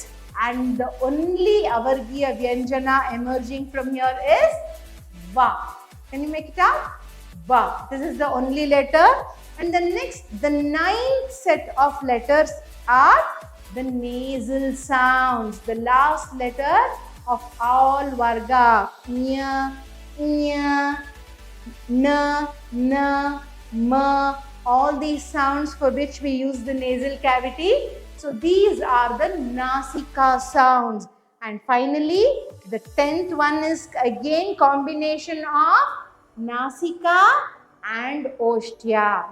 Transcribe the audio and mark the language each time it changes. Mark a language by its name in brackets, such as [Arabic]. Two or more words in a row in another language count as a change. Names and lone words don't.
[English] And the only [Sanskrit] अवर्गीय व्यञ्जन [English] emerging from here is Va. Can you make it out? Va. This is the only letter. And the ninth set of letters are the nasal sounds. The last letter of all Varga. Nya, nya, na, na, ma. All these sounds for which we use the nasal cavity. So these are the Nasika sounds. And finally, the 10th one is again combination of Nasika and Oshtya.